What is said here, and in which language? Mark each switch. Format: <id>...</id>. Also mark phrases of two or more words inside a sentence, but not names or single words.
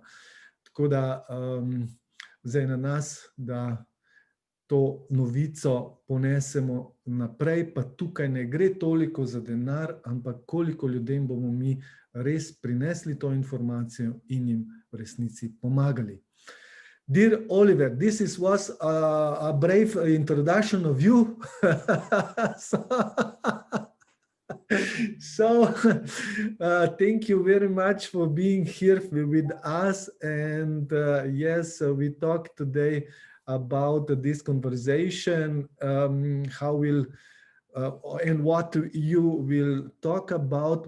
<sl>Tako da zdaj na nas, da to novico ponesemo naprej, pa tukaj ne gre toliko za denar, ampak koliko ljudem bomo mi res prinesli to informacijo in jim v resnici pomagali.</sl> <en>Dear Oliver, this was a brave introduction of you. So thank you very much for being here with us. And yes, we talked today about this conversation, how we'll and what you will talk about.</en>